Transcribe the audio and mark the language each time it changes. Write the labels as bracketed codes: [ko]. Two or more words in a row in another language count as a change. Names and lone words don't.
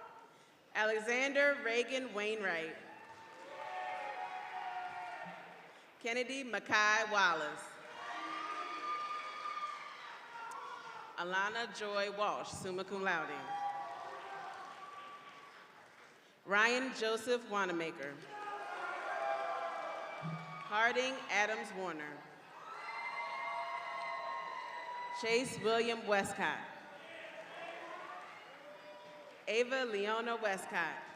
[en] Alexander Reagan Wainwright. Kennedy Mackay Wallace. Alana Joy Walsh, [la] summa cum laude. [en] Ryan Joseph Wanamaker. Harding Adams Warner. Chase William Westcott. Ava Leona Westcott.